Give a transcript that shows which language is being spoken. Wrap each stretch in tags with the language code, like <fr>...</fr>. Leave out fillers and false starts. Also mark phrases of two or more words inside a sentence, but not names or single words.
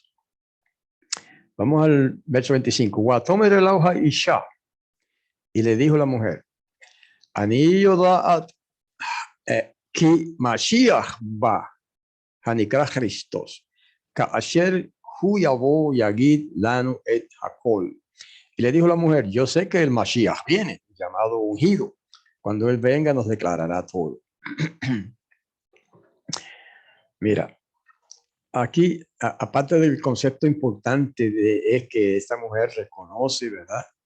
<es>Vamos al verso 25.</es> <he>ותאמר אליו האשה.</he> <es>Y le dijo la mujer,</es> <he>אני יודעת כי משיח בא, הנקרא כריסטוס, כ אשר הוא יבוא יגיד לנו את הכל.</he> <es>Y le dijo la mujer, yo sé que el Mashiach viene, llamado ungido. Cuando él venga nos declarará todo. Mira, aquí, aparte del concepto importante es que esta mujer reconoce, ¿verdad?</es>